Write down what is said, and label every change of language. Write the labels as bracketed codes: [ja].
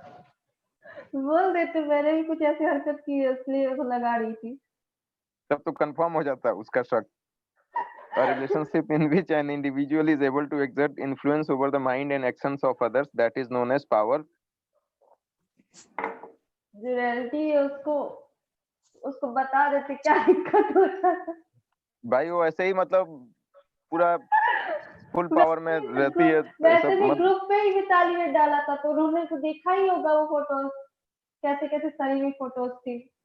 [hi] बोल देते, मैंने भी कुछ ऐसी हरकत की है इसलिए उसको लगा रही थी। तब तो कंफर्म हो जाता है उसका शक। [en] A relationship in which an individual is able to exert influence over the mind and actions of others, that is known as power. [hi] जो रियलिटी है उसको बता देते, क्या दिक्कत हो जाता। भाई वो ऐसे ही मतलब पूरा फुल पावर में रहती है। वैसे भी ग्रुप पे ही मिताली ने डाला था तो उन्होंने तो देखा ही होगा वो फोटोज, कैसे कैसे सही हुई फोटोज थी।